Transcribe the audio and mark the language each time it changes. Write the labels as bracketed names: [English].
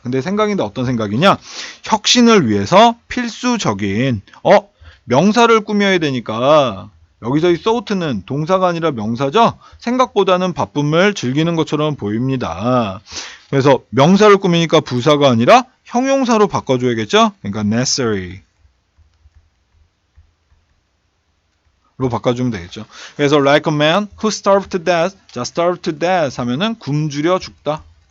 [Korean] 근데 생각인데 어떤 생각이냐? 혁신을 위해서 필수적인 명사를 꾸며야 되니까 여기서 이 thought는 동사가 아니라 명사죠. 생각보다는 바쁨을 즐기는 것처럼 보입니다. 그래서 명사를 꾸미니까 부사가 아니라 형용사로 바꿔줘야겠죠. 그러니까 necessary 로 바꿔주면 되겠죠. [English] 그래서 like a man who starved to death. [Korean] 자, [English] starved to death [Korean] 하면은 굶주려 죽다.